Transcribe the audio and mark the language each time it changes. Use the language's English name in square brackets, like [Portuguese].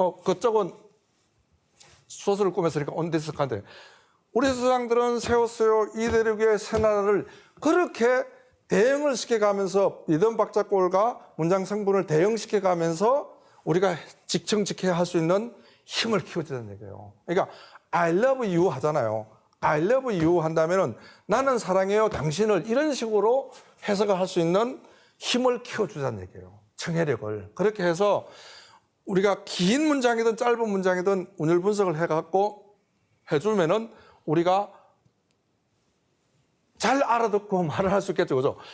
[Korean] 그쪽은 서술을 꾸몄으니까 [English] on this continent. [Korean] 우리 조상들은 세웠어요. 이 대륙 위에 새 나라를 그렇게 대응을 시켜가면서 리듬 박자골과 문장 성분을 대응시켜가면서 우리가 직청직해야 할 수 있는 힘을 키워주는 얘기예요. 그러니까 [English] I love you [Korean] 하잖아요. [English] I love you [Korean] 한다면은 나는 사랑해요 당신을 이런 식으로 해석을 할 수 있는 힘을 키워주자는 얘기예요. 청해력을. 그렇게 해서 우리가 긴 문장이든 짧은 문장이든 운율 분석을 해갖고 해주면은 우리가 잘 알아듣고 말을 할 수 있겠죠, 그죠?